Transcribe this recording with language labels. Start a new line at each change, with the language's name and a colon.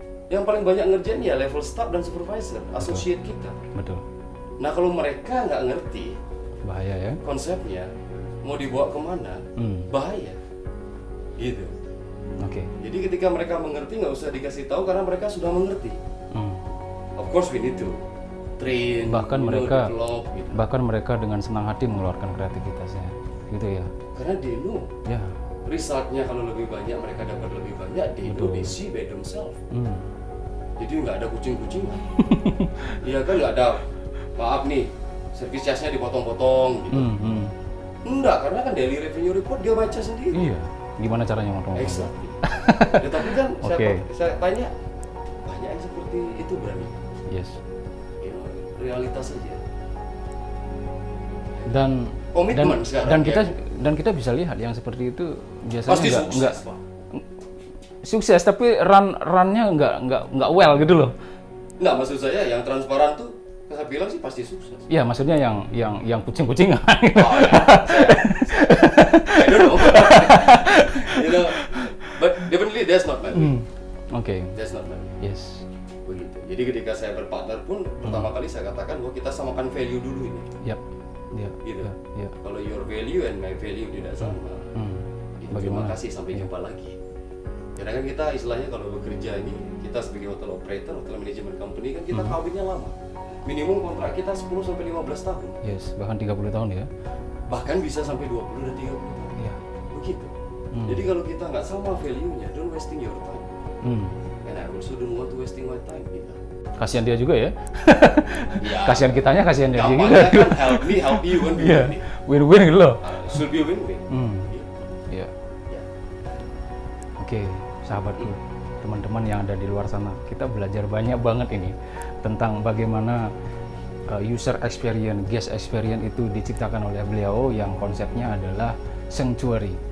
Indonesian: Yang paling banyak ngerjain ya level staff dan supervisor, associate kita. Betul. Nah kalau mereka nggak ngerti bahaya ya konsepnya, mau dibawa kemana, bahaya. Gitu. Oke. Jadi ketika mereka mengerti nggak usah dikasih tahu karena mereka sudah mengerti.
English: Of course we need to train,
Indonesian: bahkan mereka
English: develop,
Indonesian: gitu. Bahkan mereka dengan senang hati mengeluarkan kreativitasnya, gitu ya. Karena
English: they know.
Indonesian: Ya. Resultnya kalau lebih banyak mereka dapat lebih banyak,
English: they see by themselves.
Indonesian: Jadi nggak ada kucing-kucingan. Iya kan nggak ada, maaf nih, service charge-nya dipotong-potong gitu. Enggak, karena kan daily revenue report dia baca sendiri. Iya. Gimana caranya ngomong?
English: Exactly.
Indonesian: Ya, tapi kan saya tanya, banyak yang seperti itu berani.
English: Yes. You know,
Indonesian: realitas saja. Dan komitmen sekarang. Dan kita bisa lihat yang seperti itu biasanya pasti sukses, Pak. Sukses, tapi runnya nggak well gitu loh. Nggak, maksud saya yang transparan tuh saya bilang sih pasti sukses. Iya, maksudnya yang kucing-kucingan.
English: Oh, ya. I don't know. You know, but definitely that's not my way. Okay. That's not my way. Yes.
Indonesian: Begitu. Jadi ketika saya berpartner pun pertama kali saya katakan bahwa kita samakan value dulu ini. Yap. Gitu. Kalau
English: your value and my value
Indonesian: tidak sama, Terima kasih, sampai jumpa lagi. Karena kan kita istilahnya kalau bekerja ini, kita sebagai hotel operator, hotel management company kan kita kawinnya lama. Minimum kontrak kita 10 sampai 15 tahun.
English: Yes,
Indonesian: bahkan 30 tahun ya. Bahkan bisa sampai 20 dan 30 tahun. Iya. Begitu. Jadi kalau kita nggak sama value-nya,
English: don't wasting your time. And I also don't want to wasting my time
Indonesian: gitu. Kasihan dia juga ya. Ya, kasihan kitanya, kasihan dia juga. Kan
English: help me, help you
Indonesian: kan. Iya. Win-win gitu loh.
English: Should be win-win.
Indonesian: Iya. Oke, sahabatku, teman-teman yang ada di luar sana, kita belajar banyak banget ini tentang bagaimana user experience, guest experience itu diciptakan oleh beliau yang konsepnya adalah sanctuary.